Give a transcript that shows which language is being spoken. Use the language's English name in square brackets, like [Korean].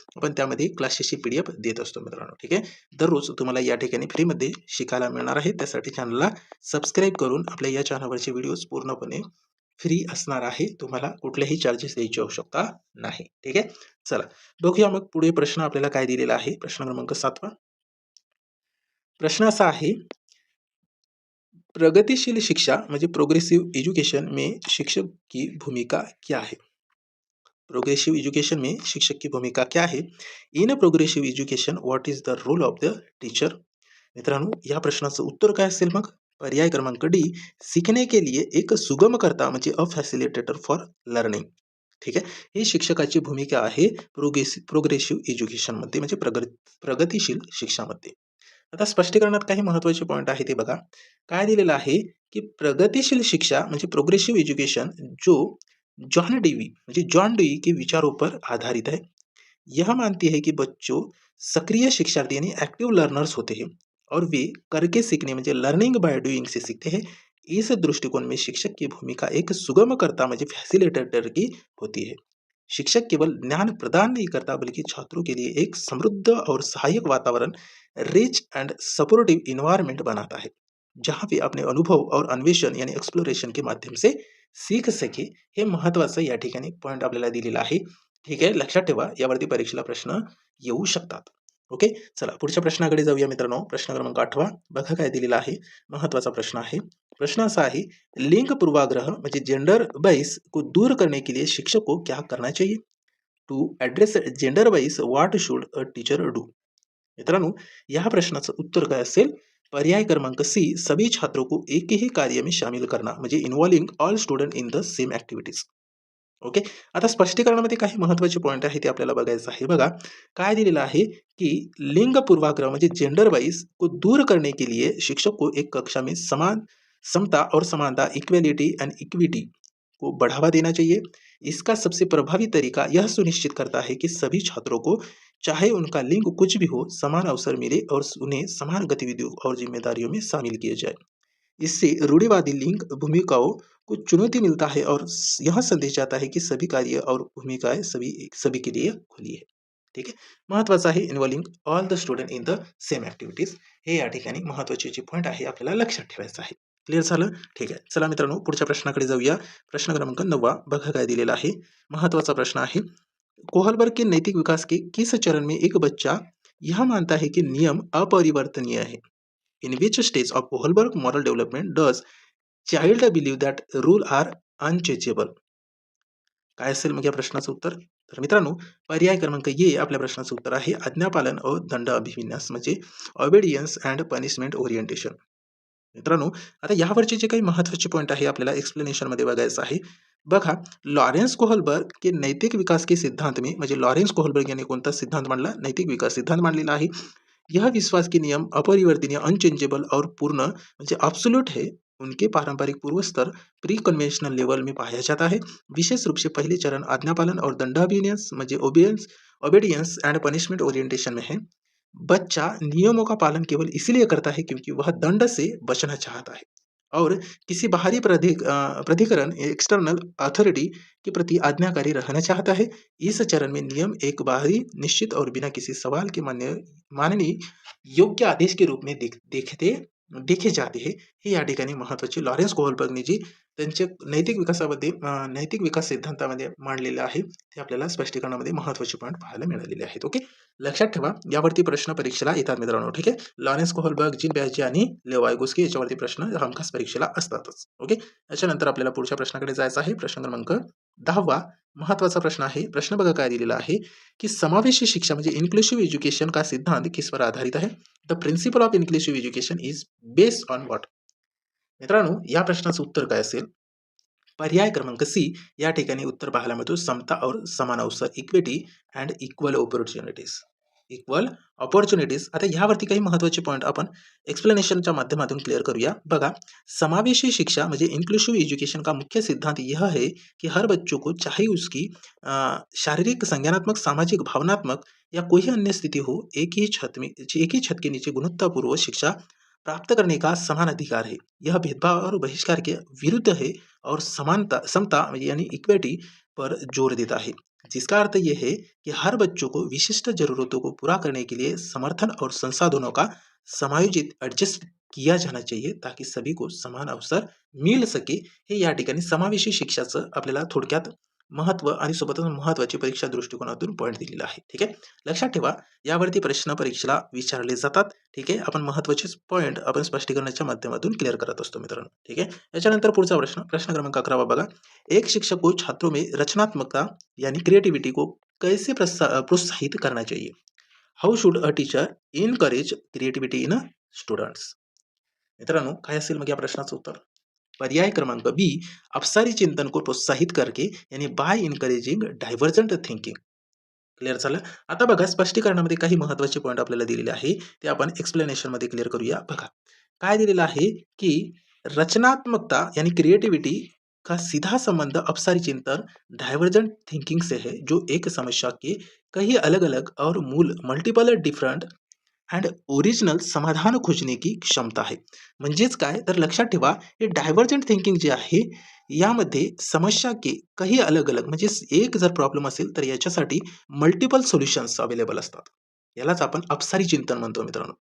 [Marathi] आपण त्यामध्ये क्लासेसची PDF देत असतो मित्रांनो. ठीक आहे. दररोज तुम्हाला या ठिकाणी फ्रीमध्ये शिकायला मिळणार आहे. त्यासाठी चॅनलला सबस्क्राईब करून आपल्या या चॅनलवरचे व्हिडिओज पूर्णपणे फ्री असणार आहे. तुम्हाला कुठलेही चार्जेस द्यायची आवश्यकता नाही. ठीक आहे. चला बघूया मग पुढे प्रश्न आपल्याला काय दिलेला आहे. प्रश्न क्रमांक 7. प्रश्न असा आहे, प्रगतिशील शिक्षा म्हणजे [Hindi] प्रोग्रेसिव एजुकेशन में शिक्षक की भूमिका क्या है? प्रोग्रेसिव एजुकेशन में शिक्षक की भूमिका क्या है? [English] In progressive education what is the role of the teacher? [Marathi] मित्रांनो या प्रश्नाचं उत्तर काय असेल मग? पर्याय क्रमांक डी, [Hindi] सीखने के लिए एक सुगमकर्ता म्हणजे [English] A facilitator for learning. [Marathi] ठीक आहे. ही शिक्षकाची भूमिका आहे प्रोग्रेसिव्ह एज्युकेशनमध्ये म्हणजे प्रगतिशील शिक्षामध्ये. आता स्पष्टीकरणात काही महत्त्वाचे पॉइंट आहे ते बघा. काय दिलेलं आहे की [Hindi] प्रगतिशील शिक्षा म्हणजे प्रोग्रेसिव एजुकेशन जो जॉन डेवी के विचारों पर आधारित है. यह मानती है कि बच्चों सक्रिय शिक्षार्थी यानी एक्टिव लर्नर्स होते हैं और वे करके सीखने म्हणजे [English] learning by doing [Hindi] से सीखते हैं. इस दृष्टिकोण में शिक्षक की भूमिका एक सुगमकर्ता म्हणजे फैसिलिटेटर की होती है. शिक्षक केवल ज्ञान प्रदान नहीं करता बल्कि छात्रों के लिए एक समृद्ध और सहायक वातावरण, [English] rich and supportive environment [Hindi] बनाता है, जहां वे अपने अनुभव और अन्वेषण यानी एक्सप्लोरेशन के माध्यम से सीख सके. [Marathi] हे महत्वाचं या ठिकाणी पॉइंट आपल्याला दिलेला आहे. ठीक आहे. लक्षात ठेवा यावरती परीक्षेला प्रश्न येऊ शकतात. ओके. चला पुढच्या प्रश्नाकडे जाऊया मित्रांनो. प्रश्न क्रमांक 8. बघा काय दिलेला आहे. महत्वाचा प्रश्न आहे. प्रश्न असा आहे, [Hindi] लिंग पूर्वाग्रह म्हणजे जेंडर बाइस को दूर करने के लिए शिक्षक को क्या करना चाहिए? [English] To address gender bias what should a teacher do? [Marathi] मित्रांनो या प्रश्नाचं उत्तर काय असेल? पर्याय क्रमांक सी, [Hindi] सभी छात्रों को एक ही कार्य में शामिल करना म्हणजे [English] Involving all student in the same activities. [Marathi] Okay. आता स्पष्टीकरणामध्ये काही महत्त्वाचे पॉइंट आहे ते आपल्याला बघायचं आहे. बघा काय दिलेलं आहे की [Hindi] लिंग पूर्वाग्रह म्हणजे जेंडर वाइज को दूर करने के लिए शिक्षक को एक कक्षा में समता और समानता, [English] equality and equity [Hindi] को बढ़ावा देना चाहिए. इसका सबसे प्रभावी तरीका यह सुनिश्चित करता है कि सभी छात्रों को चाहे उनका लिंग कुछ भी हो समान अवसर मिले और उन्हें समान गतिविधियों और जिम्मेदारियों में शामिल किया जाए. इससे रूढ़िवादी लिंग भूमिकाओं को चुनौती मिलता है और यह संदेश जाता है कि सभी कार्य और भूमिकाएं सभी सभी के लिए खुली है. [Marathi] ठीक आहे. महत्वाचं आहे [English] Involving all the student in the same activities. [Marathi] हे या ठिकाणी महत्वाचे जे पॉईंट आहे आपल्याला लक्षात ठेवायचं आहे. क्लिअर झालं? ठीक आहे. चला मित्रांनो पुढच्या प्रश्नाकडे जाऊया. प्रश्न क्रमांक 9. बघा काय दिलेला आहे. महत्वाचा प्रश्न आहे. [Hindi] कोहलबर्ग के नैतिक विकास के किस चरण में एक बच्चा यह मानता है कि नियम अपरिवर्तनीय है? [English] In which stage of Kohlberg moral development does child believe that rule are unchangeable? [Marathi] काय असेल मग या प्रश्नाचं उत्तर? तर मित्रांनो पर्याय क्रमांक ए आपल्या प्रश्नाचं उत्तर आहे आज्ञापालन व दंड अभिविन्यास म्हणजे [English] Obedience and punishment orientation. [Marathi] मित्रांनो आता यावरचे जे काही महत्त्वाचे पॉईंट आहे आपल्याला एक्सप्लेनेशनमध्ये बघायचं आहे. [Hindi] बघा, लॉरेन्स कोहलबर्ग के नैतिक विकास के सिद्धांत में [Marathi] म्हणजे लॉरेन्स कोहलबर्ग यांनी कोणता सिद्धांत मांडला? नैतिक विकास सिद्धांत मांडलेला आहे. [Hindi] यह विश्वास के नियम अपरिवर्तनीय, अनचेंजेबल और पूर्ण म्हणजे एब्सोल्यूट है. उनके पारंपरिक पूर्व स्तर प्री कन्वेंशनल लेवल में पाया जाता है. विशेष रूप से पहले चरण आज्ञापालन और दंडाभियंस म्हणजे [English] obedience and punishment orientation [Hindi] में है. बच्चा नियमों का पालन केवल इसलिए करता है क्योंकि वह दंड से बचना चाहता है और किसी बाहरी प्राधिकरण एक्सटर्नल अथॉरिटी के प्रति आज्ञाकारी रहना चाहता है. इस चरण में नियम एक बाहरी निश्चित और बिना किसी सवाल के माननीय योग्य आदेश के रूप में देखे जाते हैं. [Marathi] हे या ठिकाणी महत्वाचे लॉरेन्स कोहलबर्गने जी त्यांच्या नैतिक विकासामध्ये नैतिक विकास सिद्धांतामध्ये मांडलेलं आहे ते आपल्याला स्पष्टीकरणामध्ये महत्वाचे पॉईंट पाहायला मिळालेले आहेत. ओके, लक्षात ठेवा, यावरती प्रश्न परीक्षेला येतात मित्रांनो. ठीक आहे, लॉरेन्स कोहलबर्ग, जीन पियाजे आणि लेव वायगोस्की याच्यावरती प्रश्न हमखास परीक्षेला असतातच. ओके, याच्यानंतर आपल्याला पुढच्या प्रश्नाकडे जायचं आहे. प्रश्न क्रमांक 10वा महत्वाचा प्रश्न आहे. प्रश्न बघा काय दिलेला आहे की समावेशी शिक्षा म्हणजे इन्क्लुसिव्ह एज्युकेशन का सिद्धांत किसवर आधारित आहे? [English] The principle of inclusive education is based on what? [Marathi] मित्रांनो, या प्रश्नाचं उत्तर काय असेल? पर्याय क्रमांक सी या ठिकाणी उत्तर पाहायला मिळतो [Hindi] समता और समान अवसर, [English] Equity and equal opportunities. [Marathi] Equal opportunities. आता ह्यावरती काही महत्वाचे पॉईंट आपण एक्सप्लेनेशनच्या माध्यमातून क्लियर करूया. [Hindi] बघा, समावेशी शिक्षा म्हणजे इंक्लूसिव एजुकेशन का मुख्य सिद्धांत यह है कि हर बच्चों को चाहे उसकी शारीरिक, संज्ञानात्मक, सामाजिक, भावनात्मक या कोई अन्य स्थिति हो, एक ही छत के नीचे गुणवत्तापूर्व शिक्षा प्राप्त करने का समान अधिकार है. यह भेदभाव और बहिष्कार के विरुद्ध है और समता यानी इक्विटी पर जोर देता है. जिसका अर्थ यह है कि हर बच्चों को विशिष्ट जरूरतों को पूरा करने के लिए समर्थन और संसाधनों का समायोजित एडजस्ट किया जाना चाहिए ताकि सभी को समान अवसर मिळ सके. [Marathi] हे या ठिकाणी समावेशी शिक्षाचं आपल्याला थोडक्यात महत्व आणि सोबतच महत्वाची परीक्षा दृष्टिकोनातून पॉईंट दिलेला आहे. ठीक आहे, लक्षात ठेवा, यावरती प्रश्न परीक्षेला विचारले जातात. ठीक आहे, आपण महत्वाचेच पॉईंट आपण स्पष्टीकरणाच्या माध्यमातून क्लिअर करत असतो मित्रांनो. ठीक आहे, याच्यानंतर पुढचा प्रश्न क्रमांक 11 बघा. [Hindi] एक शिक्षक को छात्रों में रचनात्मकता यानी क्रिएटिविटी को कैसे प्रोत्साहित करना चाहिए? [English] How should a teacher encourage creativity in students? [Marathi] मित्रांनो, काय असेल मग या प्रश्नाचं उत्तर? पर्याय क्रमांक बी, [Hindi] अपसारी चिंतन को प्रोत्साहित करके [Marathi] यानी [English] By encouraging divergent thinking. [Marathi] Clear झालं? आता बघा, स्पष्टीकरणामध्ये काही महत्वाचे पॉईंट आपल्याला दिलेले आहे ते आपण एक्सप्लेनेशन मध्ये क्लिअर करूया. बघा काय दिलेलं आहे की [Hindi] रचनात्मकता यानी क्रिएटिविटी का सीधा संबंध अपसारी चिंतन डायवर्जेंट थिंकिंग से है, जो एक समस्या के कई अलग अलग और मूल [English] multiple different and original [Hindi] समाधान खोजणे की क्षमता आहे. [Marathi] म्हणजेच काय तर लक्षात ठेवा, हे डायव्हर्जंट थिंकिंग जे आहे यामध्ये समस्या के काही अलग अलग म्हणजे एक जर प्रॉब्लेम असेल तर याच्यासाठी मल्टिपल सोल्युशन्स अवेलेबल असतात. यालाच आपण अपसारी चिंतन म्हणतो मित्रांनो.